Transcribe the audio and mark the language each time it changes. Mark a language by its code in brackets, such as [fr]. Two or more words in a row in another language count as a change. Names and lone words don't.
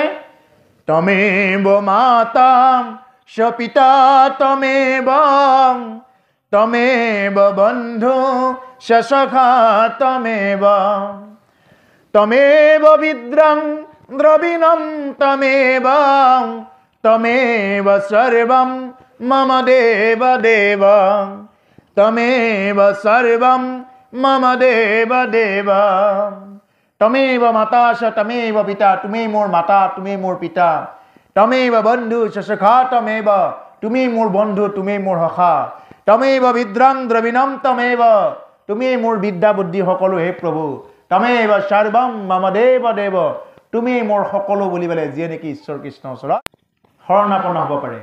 [sa] তমেব মাতা স পিতা তমেব বন্ধু স সখা তমেব বিদ্রং দ্রবিণম তমেব সর্বম মম দেব দেব সর্বম মম দেব দেব। তমেব মাতা স তমেব পিতা, [as] তুমি মোৰ মাতা তুমি মোৰ পিতা। [sa] তমেব বন্ধু স সখা তমেব, [as] তুমি মোৰ বন্ধু তুমি মোৰ সখা। [sa] তমেব বিদ্রং দ্রবিণম [as] তুমি মোৰ বিদ্যা বুদ্ধি সকলো হে প্ৰভু। [sa] তমেব সৰ্বম মম দেব দেৱ, [as] তুমি মোৰ সকলো বুলি পেলাই যিয়ে নেকি ঈশ্বৰ কৃষ্ণৰ ওচৰত শৰণাপন্ন হ'ব পাৰে।